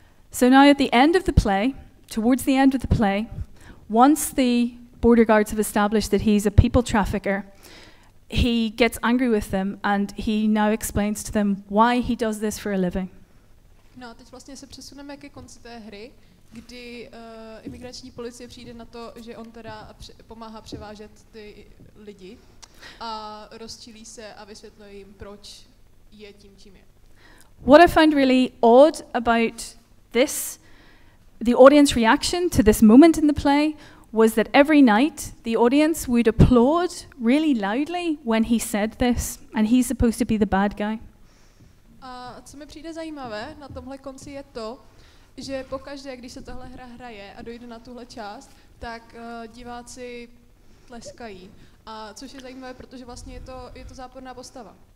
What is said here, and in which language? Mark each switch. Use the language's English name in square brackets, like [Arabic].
[English] So now at the end of the play, towards the end of the play, once the border guards have established that he's a people trafficker, he gets angry with them and he now explains to them why he does this for a living. [Czech] No a teď vlastně se přesuneme ke konci té hry, kdy imigrační policie přijde na to, že on teda pomáhá převážet ty lidi a rozčílí se a vysvětluje jim, proč je tím, čím je. [English] What I find really odd about this, the audience reaction to this moment in the play, was that every night the audience would applaud really loudly when he said this, and he's supposed to be the bad guy. [Czech] A co mi přijde zajímavé na tomhle konci je to, že pokaždé, když se tahle hra hraje a dojde na tuhle část, tak diváci tleskají. A což je zajímavé, protože vlastně je to záporná postava.